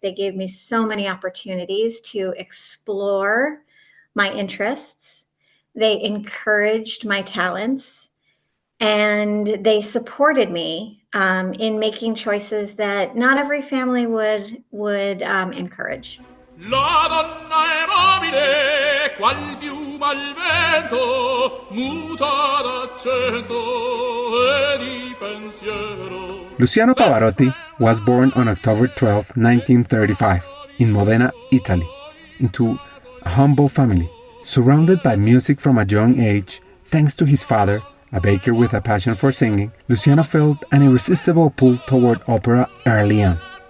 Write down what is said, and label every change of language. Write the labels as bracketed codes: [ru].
[en] They gave me so many opportunities to explore my interests. They encouraged my talents. and they supported me in making choices that not every family would encourage. [it] La donna è mobile, qual piuma al vento, muta d'accento e di pensiero. [en] Luciano Pavarotti was born on October 12, 1935, in Modena, Italy, into a humble family. Surrounded by music from a young age, thanks to his father, a baker with a passion for singing, Luciano felt an irresistible pull toward opera early on.